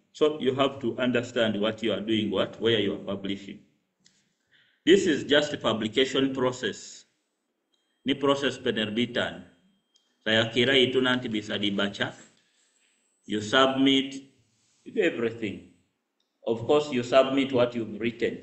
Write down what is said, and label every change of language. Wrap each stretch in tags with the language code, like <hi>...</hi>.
<en>So you have to understand what you are doing, where you are publishing. This is just a publication process.</en> <id>Ini proses penerbitan. Saya kira itu nanti bisa dibaca.</id> <en>You submit, you do everything. Of course, you submit what you've written.</en>